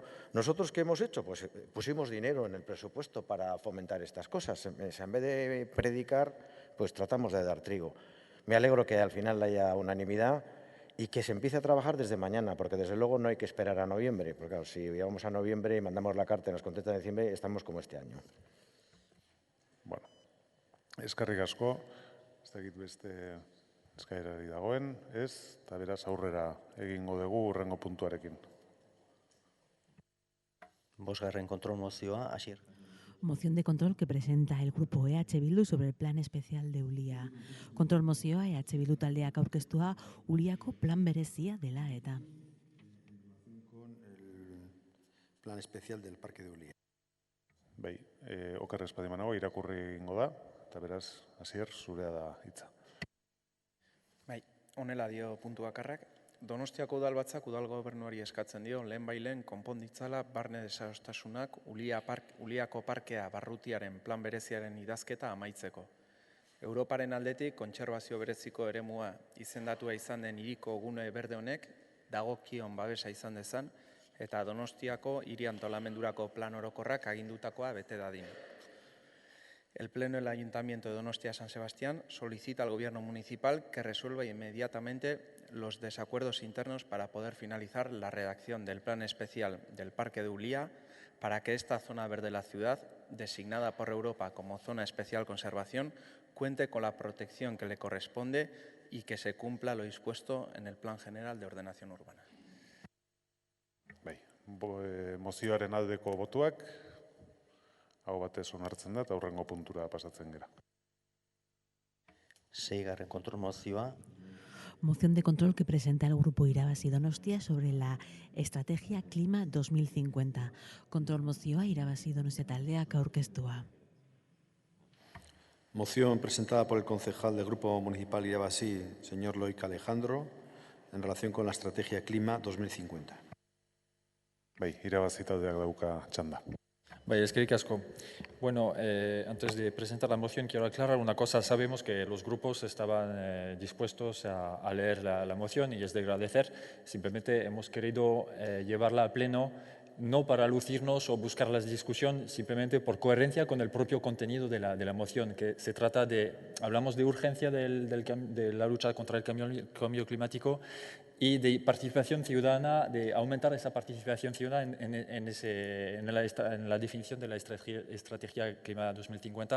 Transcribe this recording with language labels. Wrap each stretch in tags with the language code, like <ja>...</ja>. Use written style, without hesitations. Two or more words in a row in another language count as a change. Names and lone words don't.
<es>¿Nosotros qué hemos hecho? Pues pusimos dinero en el presupuesto para fomentar estas cosas. En vez de predicar, pues tratamos de dar trigo. Me alegro que al final haya unanimidad y que se empiece a trabajar desde mañana, porque desde luego no hay que esperar a noviembre, porque claro, si llegamos a noviembre y mandamos la carta y nos contestan en diciembre, estamos como este año.</es> <eu>Bueno, eskerrik asko, ez dakit beste eskaerari dagoen, ez, eta beraz aurrera egingo dugu hurrengo puntuarekin. Bosgarren kontrol mozioa, Asier.</eu> <es>Moción de control que presenta el grupo EH Bildu sobre el plan especial de Ulia.</es> <eu>Kontrol mozioa EH Bildu taldeak aurkeztua Uliako plan berezia dela eta.</eu> <es>Con el plan especial del Parque de Ulia.</es> <eu>Bai, oker ez badimanago irakurri egingo da, eta beraz, Asier, zurea da hitza. Bai, honela dio puntu bakarrak. Donostiako udalbatzak udal gobernuari eskatzen dio lehen konponditzala barne desadostasunak Uliako parkea barrutiaren plan bereziaren idazketa amaitzeko. Europaren aldetik kontserbazio bereziko eremua izendatua izan den hiriko gune berde honek dagokion babesa izan dezan eta Donostiako hiri antolamendurako plan orokorrak agindutakoa bete dadin.</eu> <es>El Pleno del Ayuntamiento de Donostia San Sebastián solicita al Gobierno municipal que resuelva inmediatamente los desacuerdos internos para poder finalizar la redacción del plan especial del Parque de Ulia para que esta zona verde de la ciudad, designada por Europa como zona especial conservación, cuente con la protección que le corresponde y que se cumpla lo dispuesto en el Plan General de Ordenación Urbana.</es> <eu>Bai, mozioaren aldeko botuak, hau batez onartzen da, eta hurrengo puntura pasatzen gera. 6. kontrol mozioa.</eu> <es>Moción de control que presenta el grupo Irabazi Donostia sobre la Estrategia Clima 2050.</es> <eu>Kontrol mozioa Irabazi Donostia taldeak aurkeztua.</eu> <es>Moción presentada por el concejal del Grupo Municipal Irabazi, señor Loic Alejandro, en relación con la Estrategia Clima 2050.</es> <eu>Bai, Irabazi taldeak dauka txanda.</eu> <es>Vaya, es que casco. Bueno, antes de presentar la moción quiero aclarar una cosa. Sabemos que los grupos estaban dispuestos a leer la moción y es de agradecer. Simplemente hemos querido llevarla a pleno, no para lucirnos o buscar la discusión, simplemente por coherencia con el propio contenido de la moción, que se trata de, hablamos de urgencia de la lucha contra el cambio climático y de participación ciudadana, de aumentar esa participación ciudadana en la definición de la Estrategia Clima 2050.</es>